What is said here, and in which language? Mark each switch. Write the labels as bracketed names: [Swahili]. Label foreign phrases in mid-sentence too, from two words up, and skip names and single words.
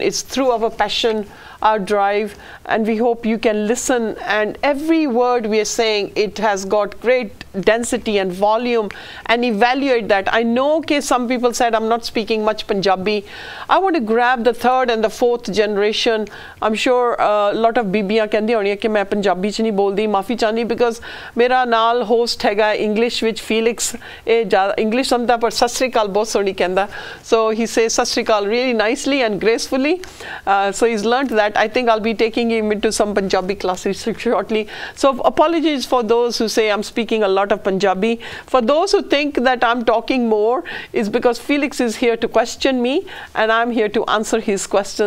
[English] It's through our passion, our drive, and we hope you can listen, and every word we are saying, it has got great density and volume, and evaluate that. I know some people said I'm not speaking much Punjabi. I want to grab the third and the fourth generation. I'm sure a lot of [Punjabi] bibiyaan ਕਹਿੰਦੀ ਹੋਣੀਆਂ ਕਿ ਮੈਂ ਪੰਜਾਬੀ ਚ ਨਹੀਂ ਬੋਲਦੀ, ਮਾਫੀ ਚਾਹਨੀ, because ਮੇਰਾ ਨਾਲ host ਹੈਗਾ English ਵਿੱਚ Felix, ਇਹ English ਸਮਝਦਾ ਪਰ ਸਤਿ ਸ੍ਰੀ ਅਕਾਲ ਬਹੁਤ ਸੋਹਣੀ ਕਹਿੰਦਾ. [English] So he says [Punjabi] ਸਤਿ ਸ੍ਰੀ ਅਕਾਲ [English] really nicely and gracefully. So he's learned that. I think I'll be taking him into some Punjabi classes shortly. So apologies for those who say I'm speaking a lot of Punjabi. For those who think that I'm talking more, is because Felix is here to question me and I'm here to answer his questions.